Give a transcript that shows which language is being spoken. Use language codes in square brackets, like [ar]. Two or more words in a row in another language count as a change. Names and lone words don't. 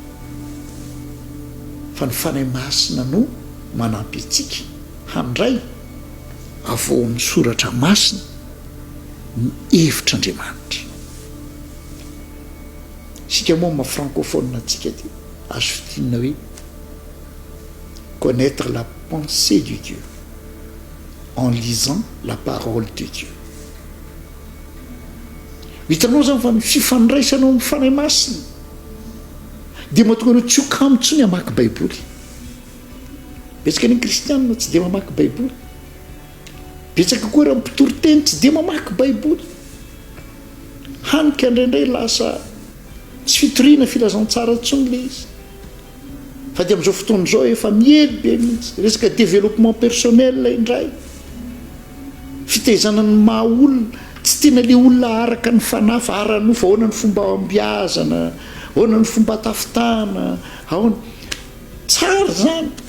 [mg] fa ny fanahy masina no manampy atsika handray avao amin'ny soratra masina ny hevitr'andriamanitra sika moa ma francophone atsika dia azo fitinina hoe [fr] connaître la pensée de Dieu en lisant la parole de Dieu [mg] hitanao zany fa ny fifandraisanao amin'ny fanahy masina dia mahatonga anao tsy ho kamo ntsony hamaky baiboly betsaka ny kristianina tsy dia mamaky baiboly betsaka koa raha mpitory teny tsy dia mamaky baiboly hanika indraindray lasa tsy fitoriana filazantsara ntsony le izy fa dia amin'izao fotoana izao efa miely be mihitsy resaka [fr] développement personnel [mg] indray fitaizana ny maha olona tsy tena le olona araka ny fanahy fa aranofa ahoana ny fomba ambiazana ahoana ny fomba tafitana ahoana tsara zany